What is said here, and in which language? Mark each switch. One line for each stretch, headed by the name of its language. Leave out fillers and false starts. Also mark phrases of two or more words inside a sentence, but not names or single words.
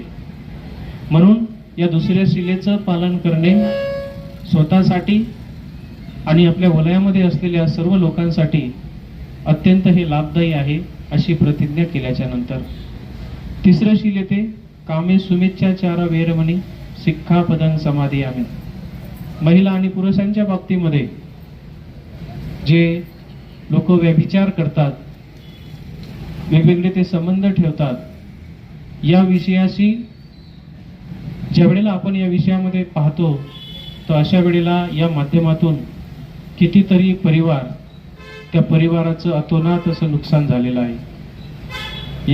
Marathi: म्हणून या दुसऱ्या शिलेचं पालन करणे स्वतःसाठी आणि आपल्या वलयामध्ये असलेल्या सर्व लोकांसाठी अत्यंत हे लाभदायी आहे अशी प्रतिज्ञा केल्याच्या नंतर तिसरं शील येते
Pali: कामे सुमिच्छाचार वेरमणी सिक्खापदं समादियामि.
Marathi: महिला आणि पुरुषांच्या बाबतीमध्ये जे लोक व्यभिचार करतात, वेगवेगळे ते संबंध ठेवतात, या विषयाशी ज्या वेळेला आपण या विषयामध्ये पाहतो तर अशा वेळेला या माध्यमातून कितीतरी परिवार, त्या परिवाराचं अतोनात असं नुकसान झालेलं आहे.